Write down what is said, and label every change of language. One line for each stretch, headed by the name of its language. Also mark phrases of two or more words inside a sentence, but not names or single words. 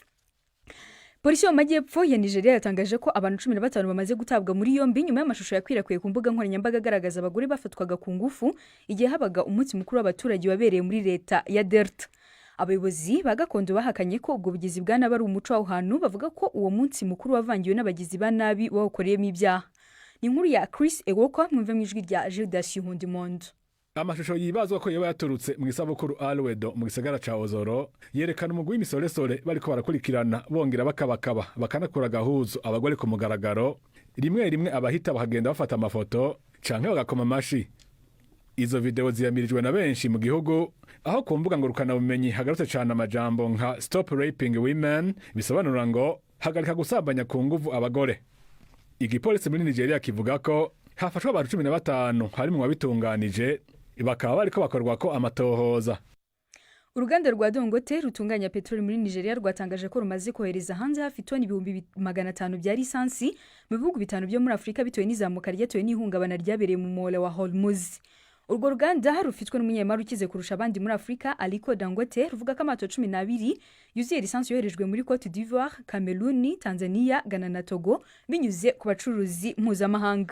Kinyarwanda: Polisi yo mu majyepfo ya Nigeria yatangaje ko abantu 15 bamaze gutabwa muri yombi nyuma y'amashusho yakwirakwiye ku mbuga nkoranyambaga agaragaza abagore bafatwaga ku ngufu igihe habaga umunsi mukuru w'abaturage wabereye muri leta ya Delta. Abayobozi ba gakondo bahakanye ko ubwo bugizi bwa nabi ari umuco w'aho hantu, bavuga ko uwo munsi mukuru wavangiwe n'abagizi ba nabi bawukoreyemo ibyaha. Ni inkuru ya Chris Ewoko, mwumve mu ijwi rya Judas Yihundimpundu.
Rundi: Amashusho yibazwa ko yoba yaturutse mu isabukuru Alwedo mu gisagara ca Ozoro yerekana umugwi w'imisoresore bariko barakurikirana bongera bakabakaba bakanakura gahuzu abagore ku mugaragaro. Rimwe abahita bahagenda bafata amafoto canke bagakoma amashi. Izo video ziyamirijwe na benshi mu gihugu, aho ku mbuga ngurukana bumenyi hagarutse cyane amajambo nka
English: Stop Raping Women,
Rundi: bisobanura ngo hagarika gusambanya ku nguvu abagore. Igipolisi muri Nigeria kivuga ko hafashwe abantu 15 harimo abitunganije, bakaba bariko bakorwa ko amatohoza.
Kinyarwanda: Uruganda rwa Dangote rutunganya petroli muri Nigeria rwatangaje ko rumaze kohereza hanze hafi toni 500 bya lisansi mu bihugu bitanu byo muri Afrika bitewe n'izamuka ryatewe n'ihungabana ryabereye mu muhora wa Hormuz. Urwo ruganda rufitwe n'umunyemari ukize kurusha abandi muri Afrika, Aliko Dangote, ruvuga ko amato 12 yuzuye lisansi yoherejwe muri Cote d'Ivoire, Cameroon, Tanzania, Ghana na Togo binyuze ku bacuruzi mpuzamahanga.